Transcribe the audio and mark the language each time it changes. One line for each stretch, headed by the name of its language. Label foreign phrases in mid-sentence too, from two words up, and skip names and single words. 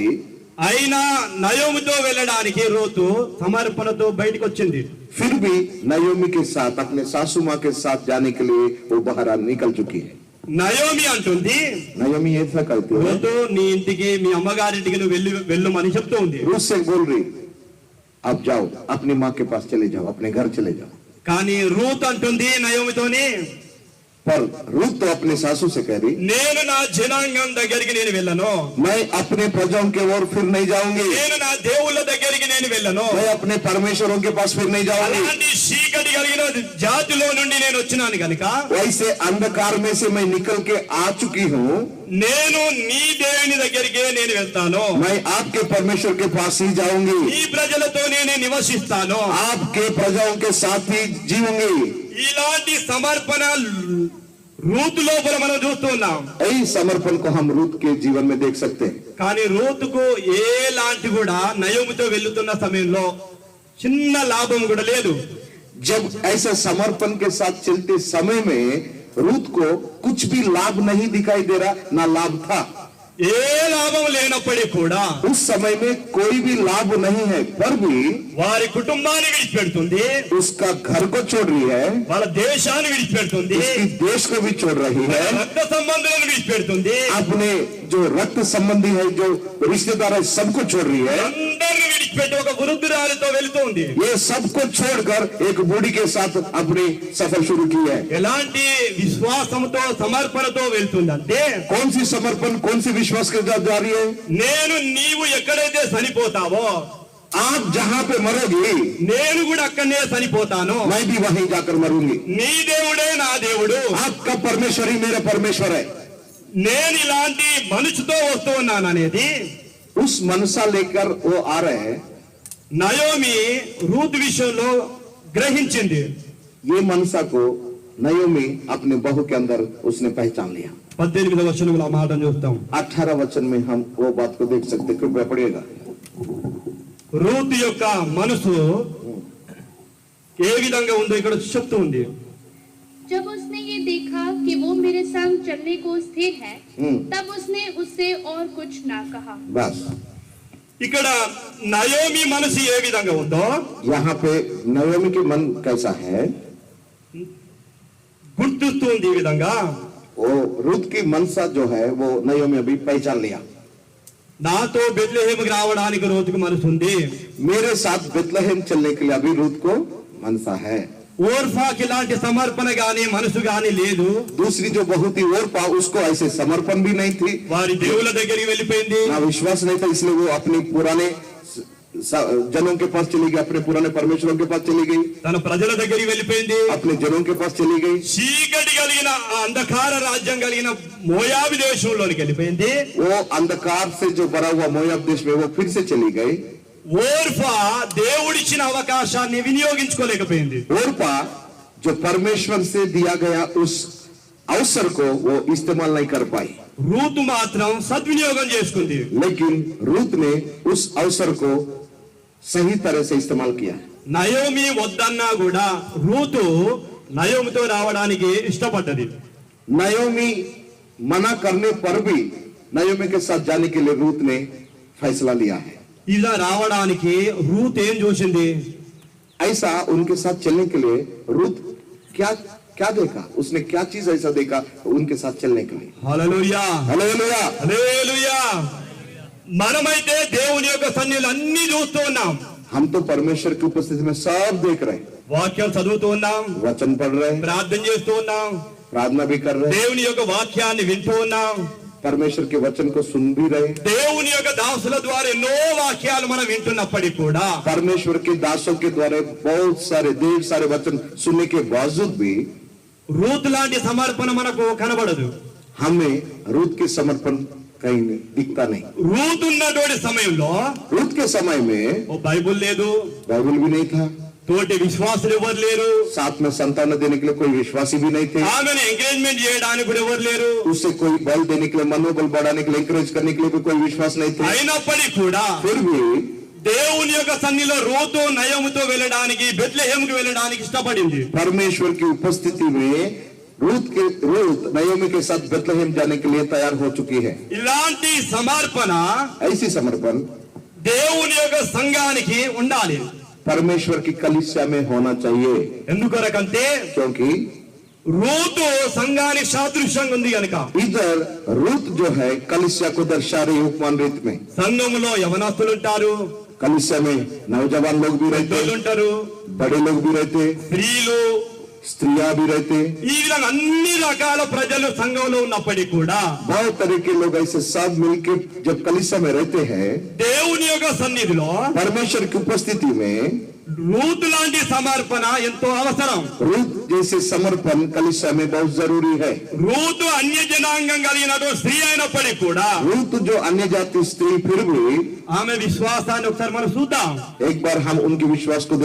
Telugu: అయినా నయోమితో వెళ్ళడానికి రూతు సమర్పణతో బయటకు వచ్చింది.
Hindi: फिर भी नयोमी के साथ, अपने सासू माँ के साथ जाने के लिए वो बाहर निकल चुकी है।
Telugu: నయోమి అంటుంది,
Hindi: नयोमी ऐसा कहती है,
Telugu: రూతు నీ ఇంటికి, మీ అమ్మగారింటికి నువ్వు వెళ్ళమని చెప్తూ ఉంది.
Hindi: रूत से बोल रही, अब जाओ अपनी माँ के पास चले जाओ, अपने घर चले जाओ।
Telugu: కానీ రూత్ అంటుంది నయోమితోని,
Hindi: पर रूत तो अपने सासू से कह रही,
Telugu: నేను నా జనాంగం దగ్గరికి నేను వెళ్ళను,
Hindi: मैं अपने प्रजाओं के ओर फिर नहीं जाऊंगी,
Telugu: నేను నా దేవుళ్ళ దగ్గరికి నేను వెళ్ళను,
Hindi: मैं अपने परमेश्वरों के पास फिर नहीं जाऊंगी।
Telugu: అలాంటి చీకటి కలిగిన జాతిలో నుండి నేను వచ్చినాను కనుక
Hindi: वैसे अंधकार में से मैं निकल के आ चुकी हूँ,
Telugu: నేను నీ దేవుని దగ్గరికే నేను వెళ్తాను,
Hindi: मैं आपके परमेश्वर के पास ही जाऊंगी,
Telugu: నీ ప్రజలతో నేను నివసిస్తాను.
Hindi: आपके प्रजाओं के साथ ही जीऊंगी।
Telugu: ఇలాంటి సమర్పణ రూతు లోపల మనం చూస్తున్నాం.
Hindi: यही समर्पण को हम रूत के जीवन में देख सकते हैं।
Telugu: కానీ రూతుకు ఏలాంటి కూడా నయోమితో వెళ్తున్న సమయంలో చిన్న లాభం కూడా లేదు.
Hindi: जब ऐसा समर्पण के साथ चलते समय में रूत को कुछ भी लाभ नहीं दिखाई दे रहा, ना लाभ था।
Telugu: ఏ లాభం లేనప్పటికీ కూడా
Hindi: उस समय में कोई भी लाभ नहीं है, पर भी
Telugu: వారి కుటుంబాన్ని విడిచిపెడుతుంది,
Hindi: उसका घर को छोड़ रही है,
Telugu: వాళ్ళ దేశాన్ని విడిచిపెడుతుంది,
Hindi: उसकी देश को भी छोड़ रही है,
Telugu: రక్త సంబంధాలను విడిచిపెడుతుంది,
Hindi: अपने जो रक्त संबंधी है, जो रिश्तेदार है, सबको छोड़ रही है।
Telugu: అందరిని విడిచిపెట్టి ఒక వృద్ధురాలితో వెళుతుంది.
Hindi: ये सबको छोड़कर एक बूढ़ी के साथ अपनी सफर शुरू की है।
Telugu: ఎలాంటి విశ్వాసంతో సమర్పణతో వెళ్తుందంటే,
Hindi: कौन सी समर्पण, कौन सी विश्वास के साथ जा रही है?
Telugu: నీవు ఎక్కడైతే చనిపోతావో
Hindi: आप जहाँ पे मरोगी,
Telugu: నేను కూడా అక్కడనే చనిపోతాను,
Hindi: मैं भी वहीं जाकर मरूंगी।
Telugu: నీ దేవుడే నా దేవుడు,
Hindi: आपका परमेश्वर ही मेरा परमेश्वर है।
Telugu: నేను ఇలాంటి మనుషుతో వస్తూ ఉన్నాను అనేది
Hindi: उस मनसा लेकर वो आ रहे हैं।
Telugu: నయోమి రూత్ విషయంలో గ్రహించింది.
Hindi: ये मनसा को नयोमी अपने बहू के अंदर उसने पहचान लिया।
Telugu: 18వ వచనంలో ఆ మాటను చూస్తాం.
Hindi: 18 वचन में हम वो बात को देख सकते, कृपया पढ़िएगा।
Telugu: రూత్ యొక్క మనసు ఏ విధంగా ఉందో ఇక్కడ చెప్తూ ఉంది.
Hindi: जब उसने ये देखा कि वो मेरे संग चलने को स्थिर है, तब उसने उससे और कुछ ना कहा। बस
Telugu: ఇక్కడ నయోమి మనసు ఏ విధంగా ఉందో
Hindi: यहाँ पे नयोमी के मन कैसा है
Telugu: గుర్తిస్తుంది. ఈ విధంగా
Hindi: वो रूत की मनसा जो है वो नयोमी अभी पहचान लिया।
Telugu: నాతో బెత్లెహేముకి రావడానికి రూతుకు మనసు ఉంది,
Hindi: मेरे साथ बेथलेहम चलने के लिए अभी रूत को मनसा है।
Telugu: ఓర్ఫాకి ఇలాంటి సమర్పణ గాని మనసు గాని లేదు।
Hindi: दूसरी जो बहुत ही ओरफा, उसको ऐसे समर्पण भी नहीं थी,
Telugu: వారి దేవుళ్ళ దగ్గరికి వెళ్ళిపోయింది।
Hindi: ना विश्वास नहीं था, इसलिए वो अपने पुराने जनों के पास चली गई, अपने पुराने परमेश्वरों के पास चली गई,
Telugu: తన ప్రజల దగ్గరికి వెళ్ళిపోయింది।
Hindi: अपने जनों के पास चली गई।
Telugu: చీకటి కలిగిన అంధకార రాజ్యం కలిగిన మోయాబు దేశంలోనికి వెళ్ళిపోయింది।
Hindi: वो अंधकार से जो भरा हुआ मोयाब देश में वो फिर से चली गई।
Telugu: ఓర్ఫా దేవుడిచ్చిన అవకాశాన్ని వినియోగించుకోలేకపోయింది।
Hindi: ओरफा जो परमेश्वर से दिया गया उस अवसर को वो इस्तेमाल नहीं कर पाई,
Telugu: రూతు మాత్రం సద్వినియోగం చేసుకుంది।
Hindi: लेकिन रूत ने उस अवसर को सही तरह से इस्तेमाल किया।
Telugu: నయోమి వద్దన్నా కూడా రూతు నయోమితో రావడానికి ఇష్టపడ్డది।
Hindi: नयोमी मना करने पर भी नयोमी के साथ जाने के लिए रूत ने फैसला लिया है।
Telugu: ఇలా రావడానికి రూత్ ఏం చూసింది?
Hindi: ऐसा उनके साथ चलने के लिए रूत क्या क्या देखा, उसने क्या चीज ऐसा देखा उनके साथ चलने के लिए।
Telugu: హల్లెలూయా,
Hindi: हालेलुया।
Telugu: హల్లెలూయా। మనమైతే దేవుని యొక్క సన్నిధిలో అన్ని చూస్తూ ఉన్నాం,
Hindi: हम तो परमेश्वर की उपस्थिति में सब देख रहे हैं,
Telugu: వాక్యం చదువుతూ ఉన్నాం,
Hindi: वचन पढ़ रहे हैं,
Telugu: ప్రార్థన చేస్తూ ఉన్నాం,
Hindi: प्रार्थना भी कर रहे हैं,
Telugu: దేవుని యొక్క వాక్యాన్ని వింటూ ఉన్నాం,
Hindi: परमेश्वर के वचन को सुन भी रहे हैं।
Telugu: దేవుని యొక్క దాసుల ద్వారా ఎన్నో వాక్యాలు మనం వింటున్నప్పటికీ కూడా
Hindi: परमेश्वर के दासों के द्वारा बहुत सारे ढेर सारे वचन सुनने के बावजूद भी
Telugu: రూత్ లాంటి సమర్పణ మనకు కనబడదు।
Hindi: हमें रूत के समर्पण कहीं नहीं दिखता नहीं।
Telugu: రూత్ ఉన్నటువంటి సమయంలో
Hindi: रूत के समय में
Telugu: ఓ బైబుల్ లేదు,
Hindi: बाइबल भी नहीं था,
Telugu: తోటి విశ్వాసులు ఎవరు లేరు,
Hindi: साथ में संतान देने के लिए कोई विश्वासी भी नहीं थे,
Telugu: ఆమెను ఎంకరేజ్మెంట్ చేయడానికి కూడా ఎవరు లేరు।
Hindi: उससे कोई बल देने के लिए, मनोबल बढ़ाने के लिए, इंकरेज करने के लिए भी कोई विश्वास नहीं थे।
Telugu: అయినప్పటికీ కూడా
Hindi: फिर भी
Telugu: దేవుని యొక్క సన్నిధిలో రూతు నయోమితో వెళ్ళడానికి బెత్లెహేముకి వెళ్ళడానికి ఇష్టపడింది।
Hindi: परमेश्वर की उपस्थिति में रूत नयोमी के साथ बेथलेहम जाने के लिए तैयार हो चुकी है।
Telugu: ఇలాంటి సమర్పణ
Hindi: ऐसी समर्पण
Telugu: దేవుని యొక్క సంఘానికి ఉండాలి।
Hindi: परमेश्वर की कलीसिया में होना चाहिए,
Telugu: ఎందుకొరకంటే
Hindi: क्योंकि
Telugu: రూతు సంఘానికి సాదృశ్యంగా ఉంది కనుక।
Hindi: इधर रूत जो है कलीसिया को दर्शा रही उपमान रीत में।
Telugu: సంఘంలో యవనస్తులు ఉంటారు,
Hindi: कलीसिया में नौजवान लोग भी रहते,
Telugu: పెద్దోళ్ళు ఉంటారు,
Hindi: बड़े लोग भी रहते,
Telugu: స్త్రీలు,
Hindi: स्त्रियां भी रहते,
Telugu: ఈ విధంగా అన్ని రకాల ప్రజలు సంఘంలో ఉన్నప్పటికీ కూడా
Hindi: बहुत तरह के लोग ऐसे सब मिलके जब कलीसिया में रहते हैं,
Telugu: దేవుని యొక్క సన్నిధిలో
Hindi: परमेश्वर की उपस्थिति में
Telugu: రూతు లాంటి సమర్పణ ఎంతో అవసరం।
Hindi: रूत जैसे समर्पण कलीसिया में बहुत जरूरी है।
Telugu: రూతు అన్య జనాంగం కలిగినటువంటి స్త్రీ అయినప్పటికీ కూడా
Hindi: रूत जो अन्य जाति स्त्री फिर भी
Telugu: ఆమె విశ్వాసాన్ని ఒకసారి మనం చూద్దాం,
Hindi: एक बार हम उनके विश्वास को